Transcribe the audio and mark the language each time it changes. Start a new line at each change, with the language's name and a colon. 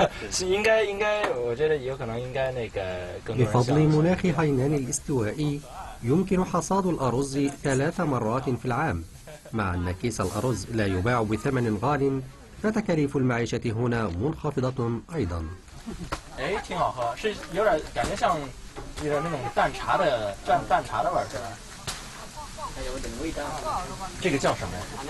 Chinese: 是应该，我觉得有可能应该那个更多人。
Arabic: بفضل مناخ هاينان الاستوائي يمكن حصاد الأرز 3 مرات في العام، مع أن كيس الأرز لا يباع بثمن غال، فتكاليف المعيشة هنا منخفضة أيضا.
Chinese: 哎，挺好喝，是有点感觉像有点那种淡茶的味儿，是吧？还有点味道。这个叫什么呀？